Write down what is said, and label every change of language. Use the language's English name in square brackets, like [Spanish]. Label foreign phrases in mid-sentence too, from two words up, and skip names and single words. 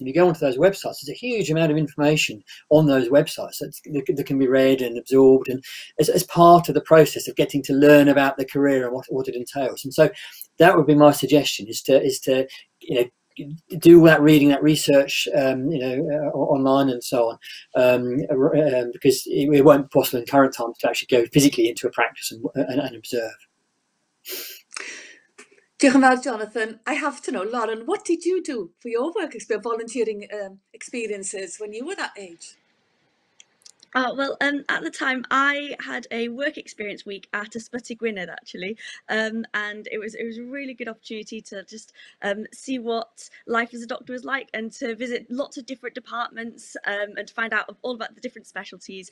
[English] And you go onto those websites, there's a huge amount of information on those websites that can be read and absorbed, and as part of the process of getting to learn about the career and what it entails. And so that would be my suggestion, is to do that reading, that research, online and so on, because it won't be possible in current times to actually go physically into a practice and observe. [Welsh] Diolch yn fawr, Jonathan. [English] I have to know, Lauren, what did you do for your work experience, volunteering experiences when you were that age? Well, at the time, I had a work experience week at Ysbyty Gwynedd, actually, and it was a really good opportunity to just see what life as a doctor was like, and to visit lots of different departments, and to find out all about the different specialties.